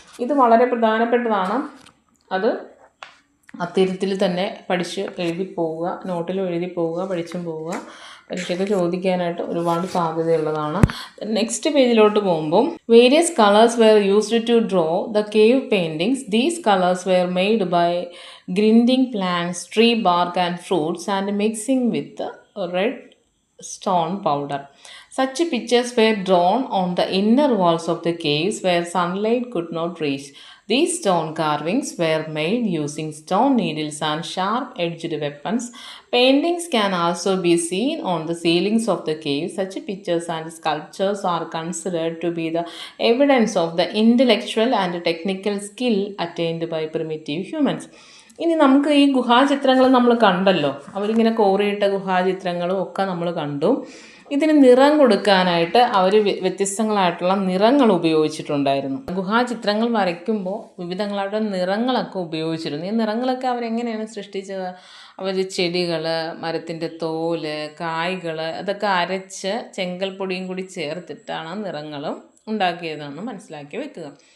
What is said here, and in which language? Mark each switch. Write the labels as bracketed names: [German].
[Malayalam] ഇത് വളരെ പ്രധാനപ്പെട്ടതാണ്. അത് അത്തരത്തിൽ തന്നെ പഠിച്ച് എഴുതി പോവുക, നോട്ടിലും എഴുതി പോവുക, പഠിച്ചും പോവുക. പരീക്ഷയ്ക്ക് ചോദിക്കാനായിട്ട് ഒരുപാട് സാധ്യതയുള്ളതാണ്. നെക്സ്റ്റ് പേജിലോട്ട് പോകുമ്പോൾ [English] Various colours were used to draw the cave paintings. These colours were made by grinding plants, tree bark and fruits and mixing with red stone powder. Such pictures were drawn on the inner walls of the caves where sunlight could not reach. These stone carvings were made using stone needles and sharp-edged weapons. Paintings can also be seen on the ceilings of the caves. Such pictures and sculptures are considered to be the evidence of the intellectual and technical skill attained by primitive humans. [Malayalam] ഇനി നമുക്ക് ഈ ഗുഹാചിത്രങ്ങൾ നമ്മൾ കണ്ടല്ലോ, അവരിങ്ങനെ കോറിയിട്ട ഗുഹാചിത്രങ്ങളും ഒക്കെ നമ്മൾ കണ്ടു. ഇതിന് നിറം കൊടുക്കാനായിട്ട് അവർ വ്യത്യസ്തങ്ങളായിട്ടുള്ള നിറങ്ങൾ ഉപയോഗിച്ചിട്ടുണ്ടായിരുന്നു. ഗുഹാചിത്രങ്ങൾ വരയ്ക്കുമ്പോൾ വിവിധങ്ങളായിട്ടുള്ള നിറങ്ങളൊക്കെ ഉപയോഗിച്ചിരുന്നു. ഈ നിറങ്ങളൊക്കെ അവരെങ്ങനെയാണ് സൃഷ്ടിച്ചത്? അവർ ചെടികൾ, മരത്തിൻ്റെ തോല്, കായ്കൾ അതൊക്കെ അരച്ച് ചെങ്കൽപ്പൊടിയും കൂടി ചേർത്തിട്ടാണ് നിറങ്ങളും ഉണ്ടാക്കിയതെന്ന് മനസ്സിലാക്കി വെക്കുക.